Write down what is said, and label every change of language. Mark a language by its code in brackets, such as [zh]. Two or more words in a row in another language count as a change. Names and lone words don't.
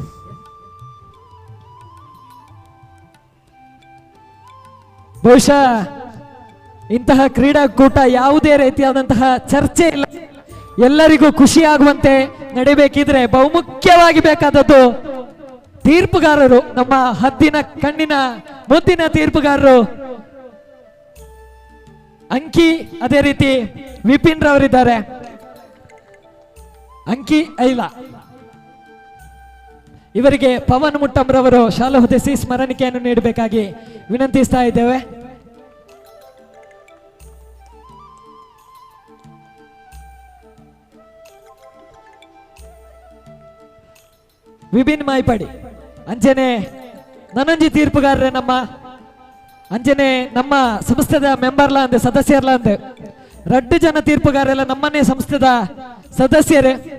[kn] ಬಹುಶಃ ಇಂತಹ ಕ್ರೀಡಾಕೂಟ ಯಾವುದೇ ರೀತಿಯಾದಂತಹ ಚರ್ಚೆ ಇಲ್ಲ, ಎಲ್ಲರಿಗೂ ಖುಷಿಯಾಗುವಂತೆ ನಡೀಬೇಕಿದ್ರೆ ಬಹುಮುಖ್ಯವಾಗಿ ಬೇಕಾದದ್ದು ತೀರ್ಪುಗಾರರು, ನಮ್ಮ ಹದ್ದಿನ ಕಣ್ಣಿನ ಮುದ್ದಿನ ತೀರ್ಪುಗಾರರು ಅಂಕಿ, ಅದೇ ರೀತಿ ವಿಪಿನ್ ರವರಿದ್ದಾರೆ. ಅಂಕಿ ಐಲ ಇವರಿಗೆ ಪವನ್ ಮುಟ್ಟಂರವರು ಶಾಲಾ ಹೊದಿಸಿ ಸ್ಮರಣಿಕೆಯನ್ನು ನೀಡಬೇಕಾಗಿ ವಿನಂತಿಸ್ತಾ ಇದ್ದೇವೆ. [tcy] ವಿಭಿನ್ ಮಾಯ್ಪಾಡಿ ಅಂಜನೆ ನನಂಜಿ ತೀರ್ಪುಗಾರರೇ ನಮ್ಮ ಅಂಜನೆ ನಮ್ಮ ಸಂಸ್ಥೆದ ಮೆಂಬರ್ಲ ಅಂದೆ ಸದಸ್ಯರ್ಲ ಅಂದೆ 2 ಜನ ತೀರ್ಪುಗಾರೆಲ್ಲ ನಮ್ಮನ್ನೇ ಸಂಸ್ಥೆದ ಸದಸ್ಯರೇ.